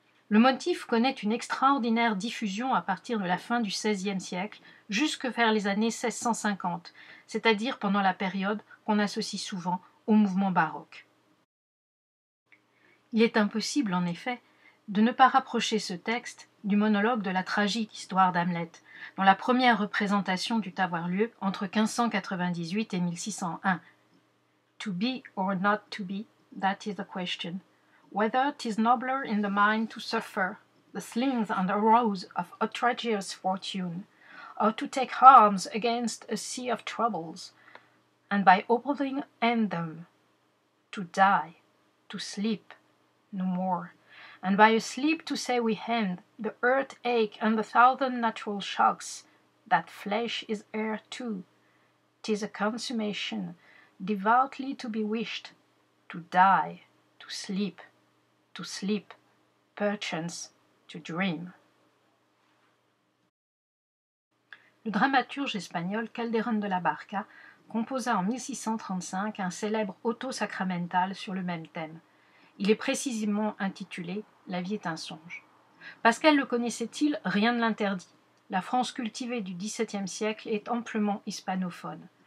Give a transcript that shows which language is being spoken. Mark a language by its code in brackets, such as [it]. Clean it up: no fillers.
[fr] Le motif connaît une extraordinaire diffusion à partir de la fin du XVIe siècle jusque vers les années 1650, c'est-à-dire pendant la période qu'on associe souvent au mouvement baroque. Il est impossible, en effet, de ne pas rapprocher ce texte du monologue de la tragique histoire d'Hamlet, dont la première représentation dut avoir lieu entre 1598 et 1601. [en] To be or not to be, that is the question. Whether 'tis nobler in the mind to suffer the slings and arrows of outrageous fortune, or to take arms against a sea of troubles, and by opening end them, to die, to sleep, no more, and by a sleep to say we end the earth ache and the thousand natural shocks, that flesh is air too. 'Tis a consummation, devoutly to be wished, to die, to sleep, perchance to dream. [fr] Le dramaturge espagnol Calderón de la Barca composa en 1635 un célèbre auto sacramental sur le même thème. Il est précisément intitulé « La vie est un songe ». Pascal le connaissait-il? Rien ne l'interdit. La France cultivée du XVIIe siècle est amplement hispanophone.